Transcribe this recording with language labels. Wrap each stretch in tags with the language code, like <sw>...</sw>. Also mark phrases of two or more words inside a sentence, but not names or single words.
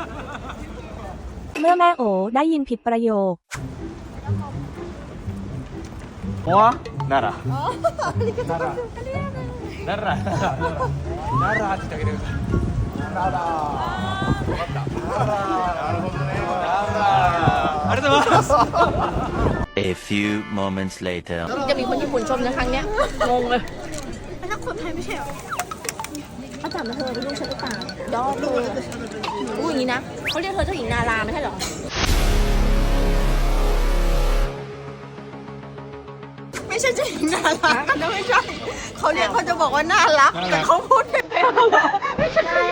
<th>เมื่อแม่โอได้ยินผิดประโยค</th> <ja>หัวนารานารานาราって言ってあげてくださいนาราなるほどねนาราありがとうございます</ja> <en>A few moments later</en> <th>จะมีคนญี่ปุ่นชมนะครั้งเนี้ยงงเลย ถ้าคนไทยไม่ใช่หรอ เขาถามมาเธอเป็นลูกฉันหรือเปล่ายอดเลยพูดอย่างนี้นะเขาเรียกเธอเจ้าหญิงนาราไม่ใช่หรอ ไม่ใช่เจ้าหญิงน่ารักนะไม่ใช่เขาเรียกเขาจะบอกว่าน่ารักแต่เขาพูดไม่เป็นไม่ใช่</th>